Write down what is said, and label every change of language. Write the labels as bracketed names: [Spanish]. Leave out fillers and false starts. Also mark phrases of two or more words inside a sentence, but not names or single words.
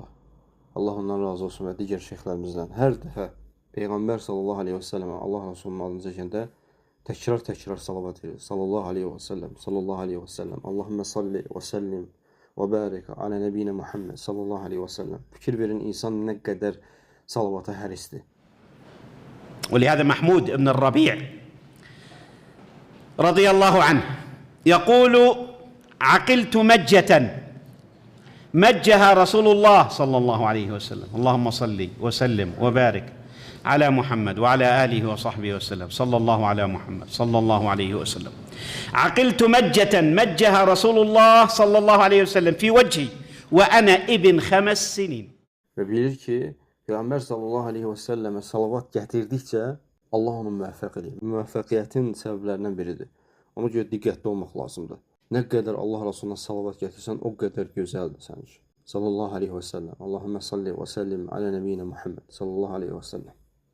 [Azerbaijani] Allah ondan razı olsun və digər şeyxlərimizdən. Hər dəfə Peyğəmbər [Arabic] صلى الله عليه وسلم [Azerbaijani] Allah Rasulunun adını çəkəndə təkrar salavat verir. [Arabic] صلى الله عليه وسلم، صلى الله عليه وسلم. اللهم صل وسلم وبارك على النبي محمد صلى الله عليه وسلم. [Azerbaijani] Fikir verin, insan nə qədər salavata hərisdir. [Arabic] ولهذا محمود بن الربيع رضي الله عنه يقول عقلت مجة مجها رسول الله صلى الله عليه وسلم اللهم صل وسلم وبارك على محمد وعلى آله وصحبه وسلم صلى الله على محمد صلى الله عليه وسلم عقلت مجة مجها رسول الله صلى الله عليه وسلم في وجهي وأنا ابن 5 سنين. [Azerbaijani] Və bilir ki, Peyğəmbər [Arabic] صلى الله عليه وسلم [Azerbaijani] salavat gətirdikcə Allah onu müvəffəq edir. Müvəffəqiyyətin səbəblərindən biridir. Ona görə diqqətli olmaq lazımdır. Nə qədər Allah Rasuluna salavat gətirsən, o qədər gözəldir sənin üçün. [Arabic] صلى الله عليه وسلم. اللهم صل وسلم على نبينا محمد صلى الله عليه وسلم.